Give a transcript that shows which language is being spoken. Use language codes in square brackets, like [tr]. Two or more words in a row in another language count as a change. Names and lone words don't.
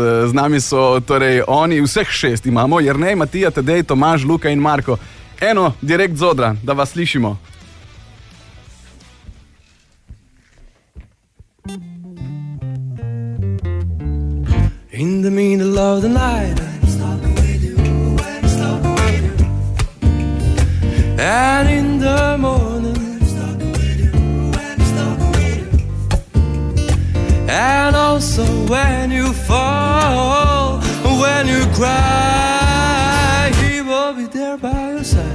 [sl] Z nami so torej oni, vseh 6 imamo, Jernej, Matija, Tadej, Tomaž, Luka in Marko. Eno, direkt z odra, da vas slišimo. [en] In the middle of the night, I'm stalking with you, I'm stalking with you. And in the morning, I'm stalking with you, I'm stalking with you. And also when you fall, when you cry, he will be there by your side.